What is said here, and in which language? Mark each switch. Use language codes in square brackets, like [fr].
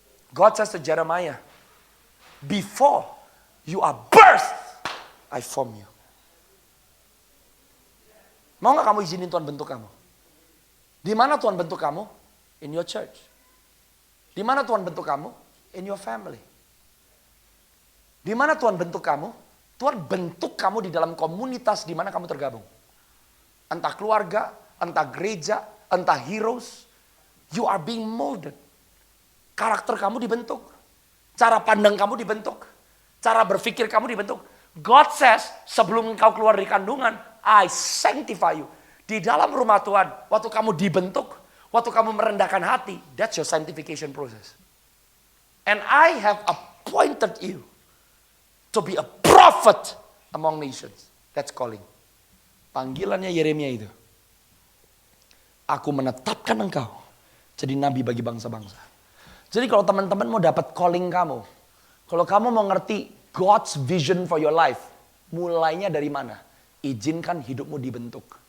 [en] God says to Jeremiah, before you are birthed, I form you. [id] Mau gak kamu izinin Tuhan bentuk kamu? Di mana Tuhan bentuk kamu? [en] In your church. [id] Di mana Tuhan bentuk kamu? [en] In your family. [id] Di mana Tuhan bentuk kamu? Tuhan bentuk kamu di dalam komunitas di mana kamu tergabung. Entah keluarga, entah gereja, entah heroes. [en] You are being molded. [id] Karakter kamu dibentuk. Cara pandang kamu dibentuk. Cara berpikir kamu dibentuk. [en] God says, [id] sebelum engkau keluar dari kandungan, [en] I sanctify you. [id] Di dalam rumah Tuhan, waktu kamu dibentuk, waktu kamu merendahkan hati, [en] that's your sanctification process. And I have appointed you to be a prophet among nations. That's calling. [id] Panggilannya Yeremia itu. Aku menetapkan engkau jadi nabi bagi bangsa-bangsa. Jadi kalau teman-teman mau dapat calling kamu, kalau kamu mau ngerti [en] God's vision for your life, [id] mulainya dari mana? Izinkan hidupmu dibentuk.